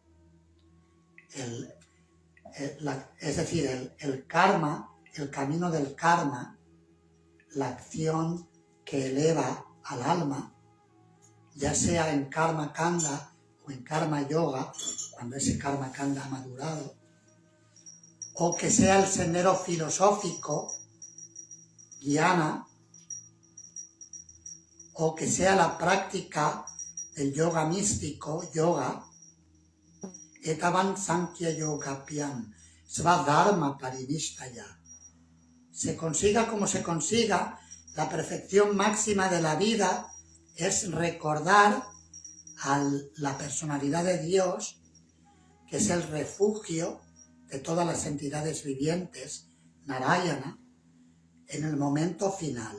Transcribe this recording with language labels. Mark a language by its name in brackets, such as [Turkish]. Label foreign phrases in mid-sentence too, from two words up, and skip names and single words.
[Spanish] es decir, el karma, el camino del karma, la acción que eleva al alma, ya sea en [Sanskrit] karma kanda [Spanish] o en [Sanskrit] karma yoga, [Spanish] cuando ese [Sanskrit] karma kanda [Spanish] ha madurado, o que sea el sendero filosófico, guiana, o que sea la práctica del yoga místico, [Sanskrit] yoga, etavan sankhya yogapiam, svadharma parinishtaya. [Spanish] Se consiga como se consiga, la perfección máxima de la vida es recordar a la personalidad de Dios, que es el refugio de todas las entidades vivientes, Narayana, en el momento final.